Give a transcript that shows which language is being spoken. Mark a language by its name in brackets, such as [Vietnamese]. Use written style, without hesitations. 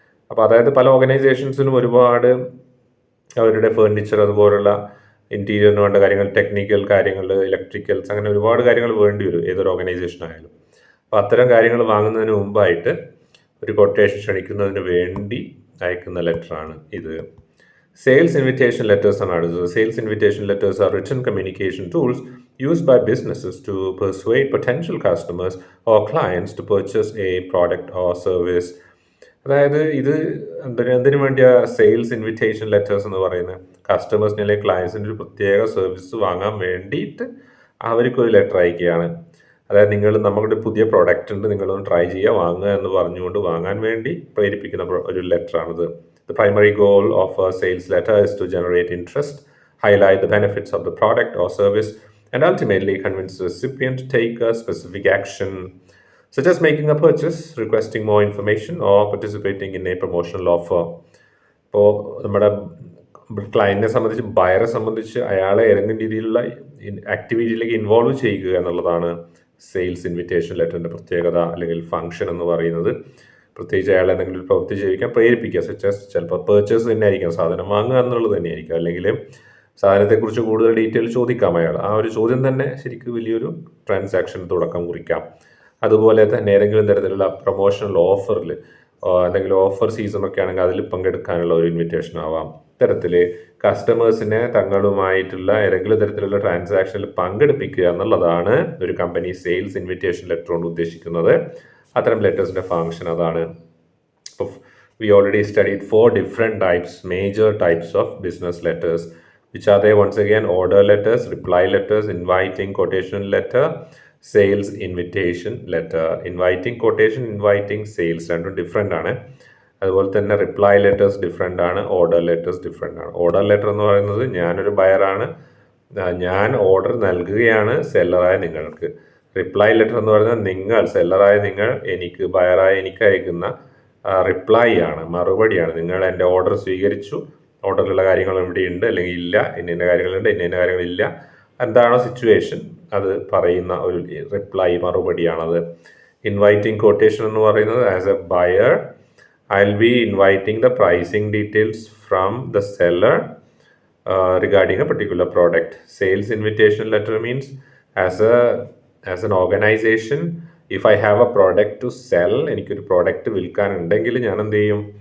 [Malayalam] അപ്പോൾ അതായത് പല ഓർഗനൈസേഷൻസിനും ഒരുപാട് അവരുടെ ഫേർണിച്ചർ അതുപോലുള്ള ഇൻറ്റീരിയറിന് വേണ്ട കാര്യങ്ങൾ, ടെക്നിക്കൽ കാര്യങ്ങൾ, ഇലക്ട്രിക്കൽസ്, അങ്ങനെ ഒരുപാട് കാര്യങ്ങൾ വേണ്ടി വരും ഏതൊരു ഓർഗനൈസേഷൻ ആയാലും. അപ്പോൾ അത്തരം കാര്യങ്ങൾ വാങ്ങുന്നതിന് മുമ്പായിട്ട് ഒരു കൊട്ടേഷൻ ക്ഷണിക്കുന്നതിന് വേണ്ടി അയക്കുന്ന ലെറ്ററാണ് ഇത്. [English] Sales invitation letters are അടുത്തത്. Sales invitation letters are written communication tools used by businesses to persuade potential customers or clients to purchase a product or service. [Malayalam] അതായത് ഇത് എന്തിനു വേണ്ടിയാ സെയിൽസ് ഇൻവിറ്റേഷൻ ലെറ്റേഴ്സ് എന്ന് പറയുന്നത്? കസ്റ്റമേഴ്സിന് അല്ലെങ്കിൽ ക്ലയൻസിന് ഒരു പ്രത്യേക സർവീസ് വാങ്ങാൻ വേണ്ടിയിട്ട് അവർക്കൊരു ലെറ്റർ അയക്കുകയാണ്. അതായത് നമ്മുടെ പുതിയ പ്രോഡക്റ്റ് ഉണ്ട്, നിങ്ങളൊന്ന് ട്രൈ ചെയ്യുക, വാങ്ങുക എന്ന് പറഞ്ഞുകൊണ്ട് വാങ്ങാൻ വേണ്ടി പ്രേരിപ്പിക്കുന്ന ഒരു ലെറ്ററാണിത്. [English] The primary goal of a sales letter is to generate interest, highlight the benefits of the product or service, and ultimately convince the recipient to take a specific action, such as making a purchase, requesting more information, or participating in a promotional offer. [Malayalam] ഇപ്പോൾ നമ്മുടെ ക്ലയൻറ്റിനെ സംബന്ധിച്ച്, ബയറെ സംബന്ധിച്ച് അയാളെ ഏതെങ്കിലും രീതിയിലുള്ള ആക്ടിവിറ്റിയിലേക്ക് involve ചെയ്യുക എന്നുള്ളതാണ് sales invitation ലെറ്ററിൻ്റെ പ്രത്യേകത അല്ലെങ്കിൽ ഫംഗ്ഷൻ എന്ന് പറയുന്നത്. പ്രത്യേകിച്ച് അയാൾ എന്തെങ്കിലും ഒരു പ്രവൃത്തി ചെയ്യിക്കാൻ പ്രേരിപ്പിക്കുക. ചിലപ്പോൾ പേർച്ചേസ് തന്നെ ആയിരിക്കാം, സാധനം വാങ്ങുക എന്നുള്ളത് തന്നെയായിരിക്കും, അല്ലെങ്കിൽ സാധനത്തെക്കുറിച്ച് കൂടുതൽ ഡീറ്റെയിൽ ചോദിക്കാം അയാൾ. ആ ഒരു ചോദ്യം തന്നെ ശരിക്കും വലിയൊരു ട്രാൻസാക്ഷൻ തുടക്കം കുറിക്കാം. അതുപോലെ തന്നെ ഏതെങ്കിലും തരത്തിലുള്ള പ്രൊമോഷണൽ ഓഫറിൽ, എന്തെങ്കിലും ഓഫർ സീസണൊക്കെ ആണെങ്കിൽ അതിൽ പങ്കെടുക്കാനുള്ള ഒരു ഇൻവിറ്റേഷൻ ആവാം. ഇത്തരത്തിൽ കസ്റ്റമേഴ്സിനെ തങ്ങളുമായിട്ടുള്ള ഏതെങ്കിലും തരത്തിലുള്ള ട്രാൻസാക്ഷനിൽ പങ്കെടുപ്പിക്കുക എന്നുള്ളതാണ് ഒരു കമ്പനി സെയിൽസ് ഇൻവിറ്റേഷൻ ലെറ്റർ കൊണ്ട് ഉദ്ദേശിക്കുന്നത്. അത്തരം ലെറ്റേഴ്സിൻ്റെ ഫംഗ്ഷൻ അതാണ്. [English] ഇപ്പോൾ we already studied 4 different types, major types of business letters. Which are they? Once again, order letters, reply letters, inviting quotation letter, sales invitation letter. Inviting quotation, inviting sales [Malayalam] രണ്ടും different ആണ്. അതുപോലെ തന്നെ reply letters different ആണ്, order letters different ആണ്. Order letter എന്ന് പറയുന്നത് ഞാനൊരു ബയറാണ്, ഞാൻ ഓർഡർ നൽകുകയാണ് സെല്ലറായ നിങ്ങൾക്ക്. റിപ്ലൈ ലെറ്റർ എന്ന് പറയുന്നത് നിങ്ങൾ, സെല്ലറായ നിങ്ങൾ ബയറായ എനിക്ക് അയക്കുന്ന റിപ്ലൈ ആണ്, മറുപടിയാണ്. നിങ്ങൾ എൻ്റെ ഓർഡർ സ്വീകരിച്ചു, ഓർഡറിലുള്ള കാര്യങ്ങൾ ഇവിടെയുണ്ട് അല്ലെങ്കിൽ ഇല്ല, ഇന്ന കാര്യങ്ങളുണ്ട്, ഇന്ന കാര്യങ്ങളില്ല, എന്താണോ സിറ്റുവേഷൻ അത് പറയുന്ന ഒരു റിപ്ലൈ, മറുപടിയാണത്. [English] inviting quotation [Malayalam] എന്ന് പറയുന്നത് [English] As a buyer I will be inviting the pricing details from the seller regarding a particular product. Sales invitation letter means as an organization, if I have a product to sell, [Malayalam] എനിക്കൊരു product വിൽക്കാനുണ്ടെങ്കിൽ ഞാൻ എന്ത് ചെയ്യും?